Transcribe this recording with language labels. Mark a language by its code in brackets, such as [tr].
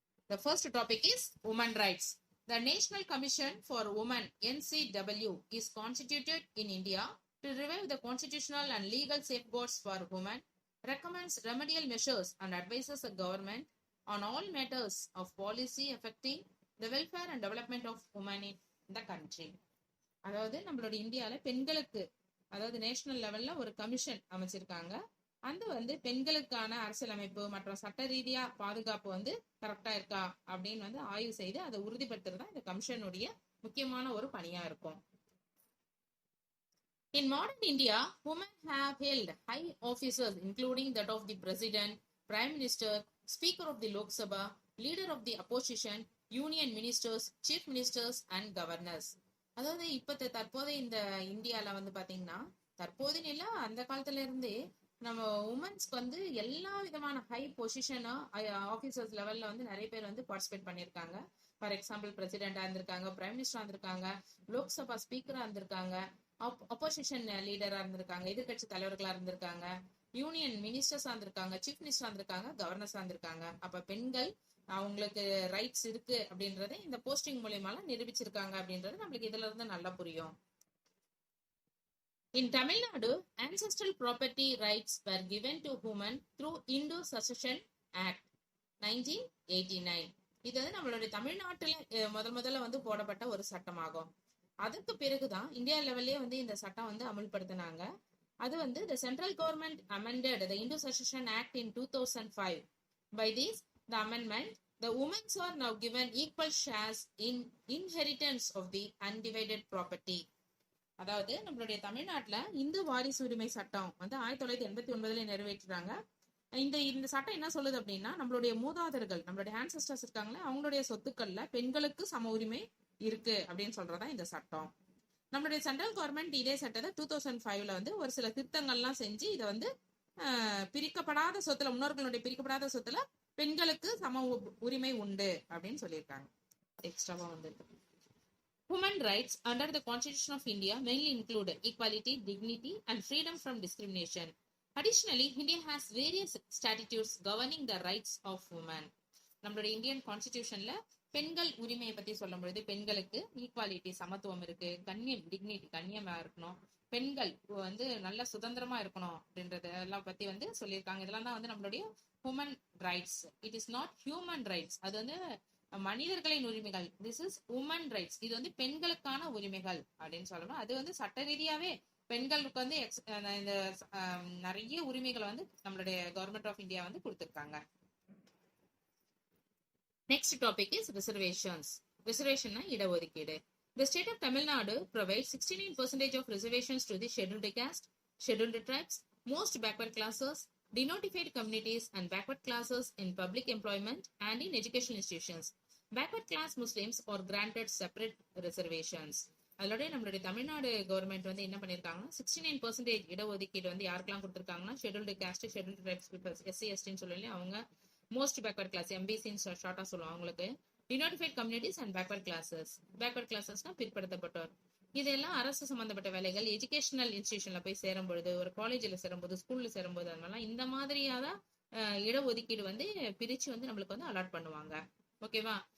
[en] The first topic is women rights. The National Commission for Women (NCW) is constituted in India to revive the constitutional and legal safeguards for women, recommends remedial measures and advises the government on all matters of policy affecting the welfare and development of women in the country. [ta] அதாவது நம்மளோட இந்தியாவில் பெண்களுக்கு அதாவது national லெவல்ல ஒரு commission அமைச்சிருக்காங்க. அந்த பெண்களுக்கான அரசியலமைப்பு மற்றும் சட்ட ரீதியா பாதுகாப்பு கரெக்டா இருக்கா அப்படின்னு ஆய்வு செய்து அதை உறுதிப்படுத்துறதா இந்த கமிஷனுடைய முக்கியமான ஒரு பணியா இருக்கும். [en] In modern India, women have held high offices including that of the President, Prime Minister, Speaker of the Lok Sabha, Leader of the Opposition, Union Ministers, Chief Ministers and Governors. [ta] அதாவது தற்போதைய இந்த இந்தியால பாத்தீங்கன்னா தற்போதைய இல்ல அந்த காலத்துல இருந்தே நம்ம உமன்ஸ்க்கு எல்லா விதமான ஹை பொசிஷனா ஆபீசர்ஸ் லெவல்ல நிறைய பேர் பார்ட்டிசிபேட் பண்ணிருக்காங்க. [en] for example [ta] பிரசிடென்டா இருந்திருக்காங்க, பிரைம் மினிஸ்டரா இருந்திருக்காங்க, லோக்சபா ஸ்பீக்கரா இருந்திருக்காங்க, அப்போசிஷன் லீடரா இருந்திருக்காங்க, எதிர்கட்சி தலைவர்களா இருந்திருக்காங்க, யூனியன் மினிஸ்டர்ஸா இருந்திருக்காங்க, சீஃப் மினிஸ்டரா இருந்திருக்காங்க, கவர்னர்ஸா இருந்திருக்காங்க. அப்ப பெண்கள் அவங்களுக்கு ரைட்ஸ் இருக்கு அப்படின்றத இந்த போஸ்டிங் மூலமா நிரூபிச்சிருக்காங்க அப்படின்றது நம்மளுக்கு இதுல இருந்து நல்லா புரியும். [en] In Tamil Nadu, ancestral property rights were given to women through Indo-Succession Act 1989. [ta] இது நம்மளுடைய தமிழ்நாட்டுல முதல்ல போடப்பட்ட ஒரு சட்டமாகும். அதுக்கு பிறகுதான் இந்தியா லெவல்லே இந்த சட்டம் அமல்படுத்தினாங்க. அது [en] the central government amended the Indo-Succession Act in 2005. By this, the amendment, the women are now given equal shares in inheritance of the undivided property. [ta] அதாவது நம்மளுடைய தமிழ்நாட்டுல இந்து வாரிசு உரிமை சட்டம் 1989 நிறைவேற்றுறாங்க. இந்த சட்டம் என்ன சொல்லுது அப்படின்னா நம்மளுடைய மூதாதையர்கள், நம்மளுடைய ஆன்செஸ்டர்ஸ் இருக்காங்களே, அவங்களுடைய சொத்துக்கள்ல பெண்களுக்கு சம உரிமை இருக்கு அப்படின்னு சொல்றதா இந்த சட்டம். நம்மளுடைய சென்ட்ரல் கவர்மெண்ட் இதே சட்டத்தை 2005ல ஒரு சில திருத்தங்கள்லாம் செஞ்சு இதை பிரிக்கப்படாத சொத்துல, முன்னோர்களுடைய பிரிக்கப்படாத சொத்துல பெண்களுக்கு சம உரிமை உண்டு அப்படின்னு சொல்லியிருக்காங்க. [en] எக்ஸ்ட்ராவா Human rights under the Constitution of India mainly include equality, dignity, and freedom from discrimination. Additionally, India has various statutes governing the rights of women. [ta] நம்மளுடைய இந்தியன் கான்ஸ்டிடியூஷன்ல பெண்கள் உரிமையை பத்தி சொல்லும் பொழுது பெண்களுக்கு ஈக்குவாலிட்டி, சமத்துவம் இருக்கு, கண்ணியம், டிக்னிட்டி, கண்ணியமா இருக்கணும், பெண்கள் நல்ல சுதந்திரமா இருக்கணும் அப்படின்றதெல்லாம் பத்தி சொல்லியிருக்காங்க. இதெல்லாம் தான் நம்மளுடைய human rights. [en] It is not human rights. [ta] அது மனிதர்களின் உரிமைகள். [en] This is woman rights. [ta] இது பெண்களுக்கான உரிமைகள் அப்படின்னு சொல்லணும். அது சட்ட ரீதியாவே பெண்களுக்கு இந்த நிறைய உரிமைகளை நம்மளுடைய கவர்மெண்ட் ஆஃப் இந்தியா கொடுத்திருக்காங்க. [en] Next topic is reservations. Reservation இடஒதுக்கீடு. The state of Tamil Nadu provides 69% of reservations to the scheduled caste, scheduled tribes, most backward classes, denotified communities and backward classes in public employment and in educational institutions. Backward class Muslims are granted separate reservations. [ta] அதோட நம்மளுடைய Tamil Nadu government என்ன பண்ணிருக்காங்கன்னா 69% இடஒதுக்கீடு யாருக்கெல்லாம் கொடுத்திருக்காங்கன்னா scheduled caste, scheduled tribes peoples, SC எஸ்டின்னு சொல்லி அவங்க most backward class, எம்பிசின்னு ஷார்ட்டா சொல்லுவாங்க அவங்களுக்கு, denotified communities and backward classes. Backward கிளாஸஸ்னா பிற்படுத்தப்பட்டோர். இதெல்லாம் அரசு சம்பந்தப்பட்ட வேலைகள், எஜுகேஷனல் இன்ஸ்டிடியூஷன்ல போய் சேரும்பொழுது, ஒரு காலேஜ்ல சேரும்போது, ஸ்கூல்ல சேரும்போது, அதனால இந்த மாதிரியாதான் இடஒதுக்கீடு பிரிச்சு நம்மளுக்கு அலாட் பண்ணுவாங்க. ஓகேவா?